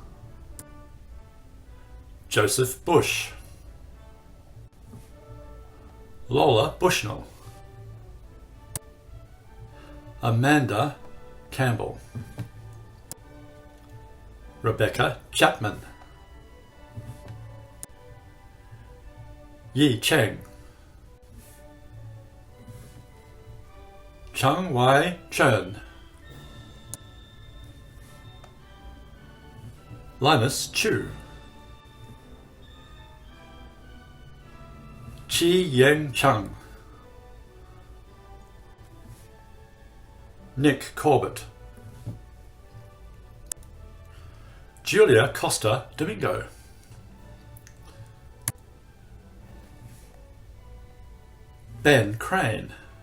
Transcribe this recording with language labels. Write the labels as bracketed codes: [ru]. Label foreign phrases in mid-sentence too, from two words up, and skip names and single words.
[en] Joseph Bush, Lola Bushnell, Amanda Campbell, Rebecca Chapman, Yi Cheng, Chang Wai Chen, Linus Chu, Chi Yang Chung, Nick Corbett, Julia Costa Domingo, Ben Crane,